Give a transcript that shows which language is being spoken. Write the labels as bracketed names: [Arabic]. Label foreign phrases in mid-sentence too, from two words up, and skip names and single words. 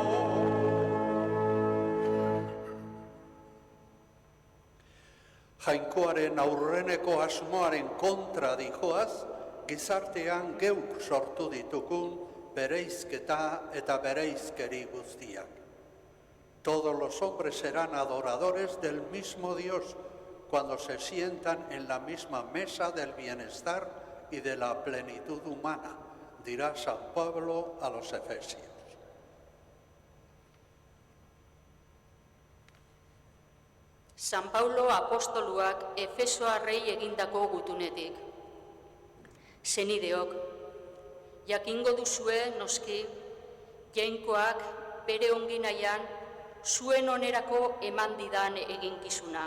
[Basque] Jainkoaren aurreneko asmoaren kontra dijoaz, gizartean geuk sortu ditugun bereizketa eta bereizkeri guztiak. [Spanish] Todos los hombres serán adoradores del mismo Dios cuando se sientan en la misma mesa del bienestar y de la plenitud humana, dirá San Pablo a los Efesios. [Basque] San Paulo apostoluak Efesoarrei egindako gutunetik. Senideok, jakingo duzue noski, jainkoak bere ongi nahian zuen onerako eman didan eginkizuna.